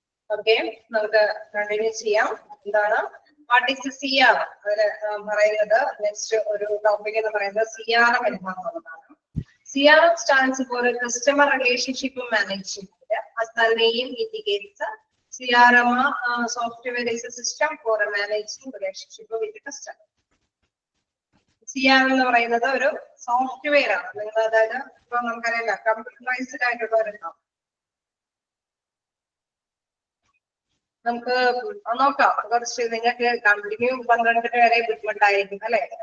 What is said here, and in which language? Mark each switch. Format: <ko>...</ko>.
<ml>Okay, നമുക്ക് continue ചെയ്യാം. എന്താണ്</ml> <en>What is CRM?</en> <ml>അതില് പറയുന്നത് നെക്സ്റ്റ് ഒരു ടോപ്പിക് എന്ന് പറയുന്നത് CRM എന്നുള്ളതാണ്.</ml> <en>CRM stands for Customer Relationship Management. As the name indicates, CRM software is a system for managing relationship with the customer.</en> <ml>CRM എന്ന് പറയുന്നത് ഒരു സോഫ്റ്റ്വെയർ ആണ്. നിങ്ങൾ അതായത് ഇപ്പൊ നമുക്കറിയാം കമ്പ്യൂട്ടറൈസ്ഡ് ആയിട്ടുള്ള ഒരെണ്ണം. നമുക്ക് നോക്കാം. കുറച്ച് നിങ്ങൾക്ക് കണ്ടിന്യൂ 12 വരെ ബുദ്ധിമുട്ടായിരിക്കും അല്ലെ.</ml>